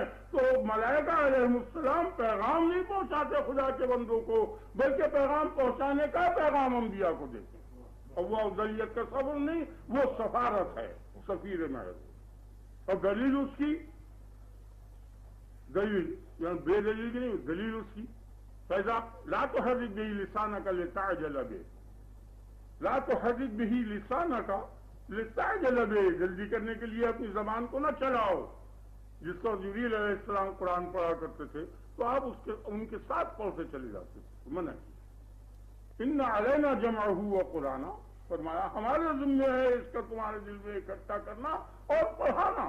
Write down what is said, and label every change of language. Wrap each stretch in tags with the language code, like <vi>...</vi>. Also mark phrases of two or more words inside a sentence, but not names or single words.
<ur>تو ملائکہ علیہ السلام پیغام نہیں پہنچاتے خدا کے بندوں کو، بلکہ پیغام پہنچانے کا پیغام انبیاء کو دیتے. اور وہ افضلیت کا صبر نہیں، وہ سفارت ہے، سفیر محض. اور دلیل اس کی، دلیل یعنی بے دلیل کی نہیں، دلیل اس کی فیضا</ur> <ar>لا تحرک به لسانک لتعجل به، لا تحرک به لسانک لتعجل به،</ar> <ur>جلدی کرنے کے لیے اپنی زبان کو نہ چلاؤ. جس کو جبریل علیہ السلام قرآن پڑھا کرتے تھے تو آپ ان کے ساتھ پڑھتے چلے جاتے تھے. منع کیا.</ur> <ar>ان علینا جمعہ وقرآنہ،</ar> <ur>فرمایا ہمارے ذمہ ہے اس کا تمہارے دل میں اکٹھا کرنا اور پڑھانا.</ur>